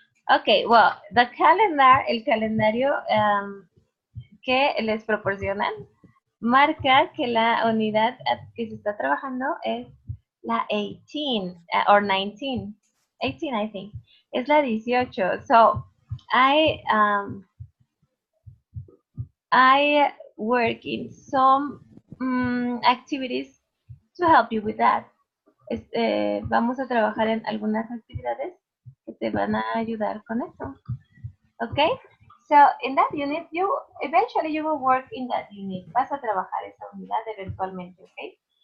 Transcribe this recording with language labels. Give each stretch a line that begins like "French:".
Spanish: Okay, well, el calendario que les proporcionan marca que la unidad que se está trabajando es la 18
English: or 19.
Spanish: 18,
English: I think.
Spanish: Es la 18.
English: So, I work in some activities to help you with that.
Spanish: Vamos a trabajar en algunas actividades que te van a ayudar con eso.
English: Okay? So, in that unit, eventually you will work in that unit.
Spanish: Vas a trabajar esa unidad eventualmente, okay?